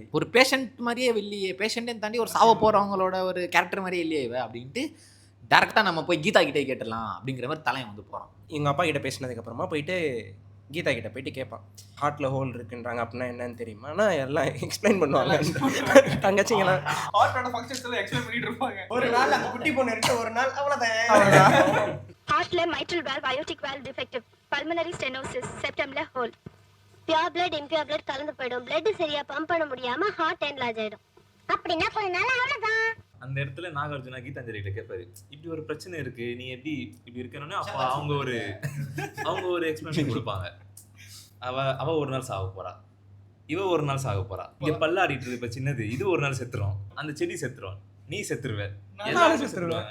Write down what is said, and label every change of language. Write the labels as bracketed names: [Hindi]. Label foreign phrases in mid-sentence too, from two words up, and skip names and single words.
[Tamil] ஒரு பேஷண்ட் மாதிரியே இல்லையே, பேஷண்ட்டே தாண்டி ஒரு சாவ போகிறவங்களோட ஒரு கேரக்டர் மாதிரியே இல்லையே இவ அப்படின்ட்டு டேரெக்டாக நம்ம போய் கீதா கிட்டே கேட்டுடலாம் அப்படிங்கிற மாதிரி தலைவன் வந்து போகிறான். எங்கள் அப்பா கிட்ட பேசினதுக்கப்புறமா போயிட்டு கீதா கிட்ட போயிட்டு கேட்பான், ஹார்ட்டில் ஹோல் இருக்குன்றாங்க அப்படின்னா என்னன்னு தெரியுமா? ஆனால் எல்லாம் எக்ஸ்பிளைன் பண்ணுவாங்க. தங்கச்சிங்களாம் ஹார்ட்டோட ஃபங்க்ஷன்ஸ் எல்லாம் எக்ஸ்பிளைன் பண்ணிட்டு இருப்பாங்க. ஒரு நாள் அந்த குட்டி பொண்ணு இருக்கு, ஒரு நாள் அவ்வளோதான். [English] ஹார்ட்ல mitral valve, aortic valve defective, pulmonary stenosis, septumல hole. pure blood impure blood [Tamil] கலந்து போய்டும். blood சரியா பம்ப் பண்ண முடியாம [English] heart enlarge [Tamil] ஆயிடும். அப்படினா கொஞ்ச நாள் அவ்வளவுதான். அந்த இடத்துல நாகார்ஜுனா கீதாஞ்சலி கிட்ட கேட்பாரு, இப்படி ஒரு பிரச்சனை இருக்கு, நீ எப்படி இப்படி இருக்கணும்னு. அப்போ அவங்க ஒரு எக்ஸ்பிளனேஷன் கொடுப்பாங்க. அவ ஒரு நாள் சாக போறா, இவ ஒரு நாள் சாக போறா, இங்க பல்லாடிட்டு இருக்கு இப்ப சின்னது, இது ஒரு நாள் செத்துரும், அந்த செடி செத்துரும், நீ செத்துருவ, எல்லாரும் செத்துருவாங்க.